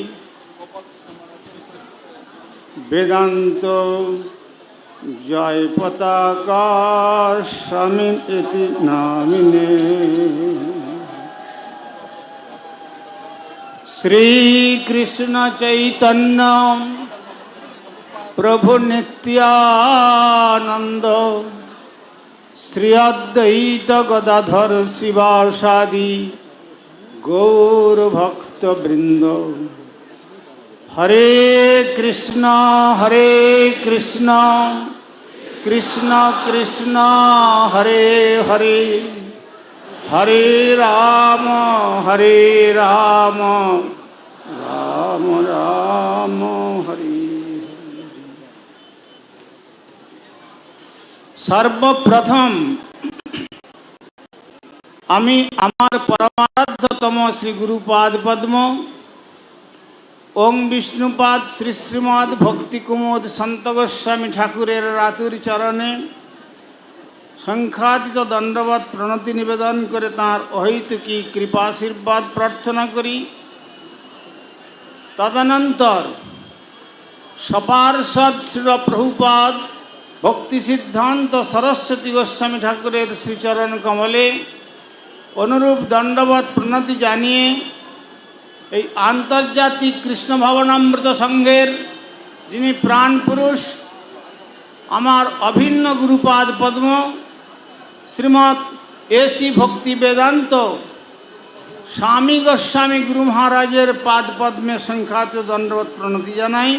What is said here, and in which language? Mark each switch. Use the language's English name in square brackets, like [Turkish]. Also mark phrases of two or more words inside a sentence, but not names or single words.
[Sanskrit] वेदांत जय पताका स्वामिन इति नामिने श्री कृष्ण चैतन्य प्रभु नित्यानंद श्री अद्वैत गदाधर शिवासादि गौर भक्त वृंद। हरे कृष्ण कृष्ण कृष्ण हरे हरे, हरे राम राम राम हरे। [Bangla] সর্বপ্রথম আমি আমার পরমারাধ্যতম শ্রী গুরুপাদ পদ্ম ওঁ বিষ্ণুপাদ শ্রী শ্রীমদ ভক্তি কুমুদ সন্ত গোস্বামী ঠাকুরের রাতুর চরণে সংখ্যাতীত দণ্ডবত প্রণতি নিবেদন করে তার অহৈতুকী কৃপাশীর্বাদ প্রার্থনা করি। তদনন্তর সপার্ষদ শ্রী প্রভুপাদ ভক্তি সিদ্ধান্ত সরস্বতী গোস্বামী ঠাকুরের শ্রীচরণ কমলে অনুরূপ দণ্ডবত প্রণতি জানিয়ে এই আন্তর্জাতিক কৃষ্ণ ভাবনামৃত সংঘের যিনি প্রাণ পুরুষ আমার অভিন্ন গুরুপাদ পদ্ম শ্রীমৎ এসি ভক্তি বেদান্ত স্বামী গোস্বামী গুরু মহারাজের পাদ পদ্মে সংখ্যাত দণ্ডবত প্রণতি জানাই।